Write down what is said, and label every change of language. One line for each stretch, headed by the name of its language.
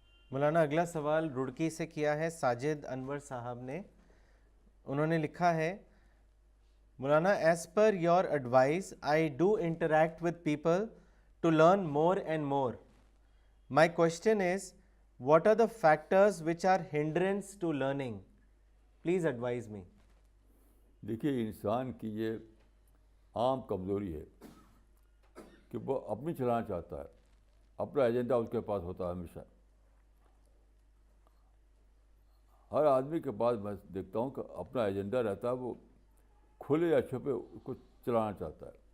Urdu: مولانا اگلا سوال رڑکی سے کیا ہے ساجد انور صاحب نے. انہوں نے لکھا ہے،
English: Maulana as per your advice I do interact with people to learn more and more. My question is what are the factors which are hindrance to learning. Please advise me.
Urdu: دیکھیے انسان کی یہ عام کمزوری ہے کہ وہ اپنی چلانا چاہتا ہے. اپنا ایجنڈا اس کے پاس ہوتا ہے ہمیشہ. ہر آدمی کے پاس میں دیکھتا ہوں کہ اپنا ایجنڈا رہتا ہے، وہ کھلے یا چھپے اس کو چلانا چاہتا ہے.